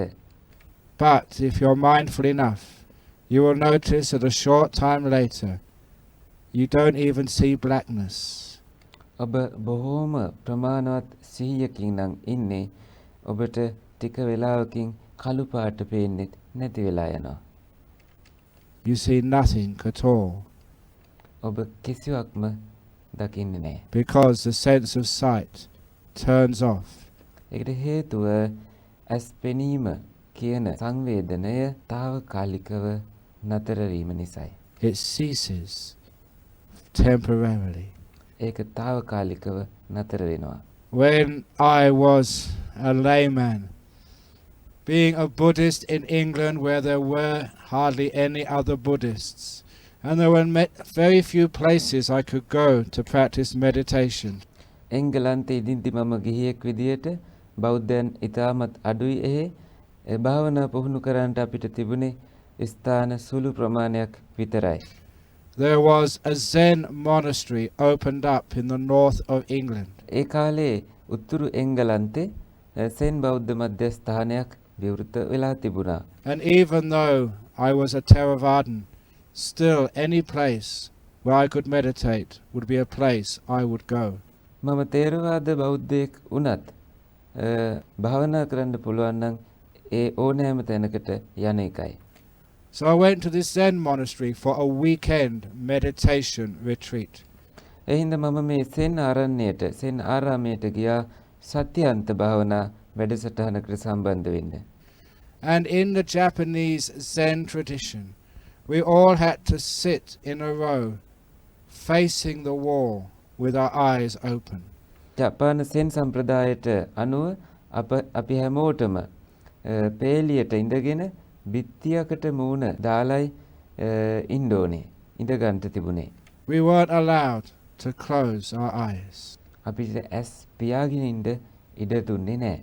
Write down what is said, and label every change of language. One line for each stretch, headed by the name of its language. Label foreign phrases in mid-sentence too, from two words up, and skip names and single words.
English: But if you're mindful enough, you will notice that a short time later, you don't even see blackness.
Sinhala: ඔබ බොහෝම ප්‍රමාණවත් සිහියකින් නම් ඉන්නේ. ඔබට ටික වෙලාවකින් කළු පාට පේන්නේ නැති වෙලා යනවා.
English: You see nothing at all.
Sinhala: ඔබ කිසිවක්ම දකින්නේ නැහැ.
English: Because the sense of sight turns off.
Sinhala: ඒකට හේතුව ඇස් පෙනීම කියන සංවේදනය తాවකාලිකව නතර වීම නිසායි.
English: It ceases temporarily.
Sinhala: ඒක తాවකාලිකව නතර වෙනවා.
English: When I was a layman, being a Buddhist in England where there were hardly any other Buddhists, and there were very few places I could go to practice meditation.
Sinhala: එංගලන්තයේ ඉදින්දි මම ගිහියෙක් විදියට බෞද්ධයන් ඉතාමත් අඩුයි එහි භාවනා පුහුණු කරන්නට අපිට තිබුණේ ස්ථාන සුළු ප්‍රමාණයක් විතරයි.
English: There was a Zen monastery opened up in the north of England.
Sinhala: ඒ කාලේ උතුරු එංගලන්තේ සෙන් බෞද්ධ මධ්‍යස්ථානයක් විවෘත වෙලා තිබුණා.
English: And even though I was a Theravadan, still any place where I could meditate would be a place I would go.
Sinhala: මම තේරවාද බෞද්ධයෙක් වුණත් භාවනා කරන්න පුළුවන් නම් ඒ ඕනෑම තැනකට යන එකයි.
English: So I went to this Zen monastery for a weekend meditation retreat.
Sinhala: එහිඳ මම මේ සෙන් ආරණ්‍යයට සෙන් ආරාමයට ගියා සත්‍යන්ත භාවනා වැඩසටහනකට සම්බන්ධ වෙන්න.
English: And in the Japanese Zen tradition, we all had to sit in a row facing the wall with our eyes open.
Sinhala: ජපාන සෙන් සම්ප්‍රදායට අනුව අපි හැමෝටම පේලියට ඉඳගෙන බිත්තියකට මූණ දාලයි ඉන්න ඕනේ. ඉඳ ගන්න තිබුණේ.
English: We weren't allowed to close our eyes.
Sinhala: අපිට ඇස් පියාගෙන ඉන්න ඉඩ දුන්නේ නැහැ.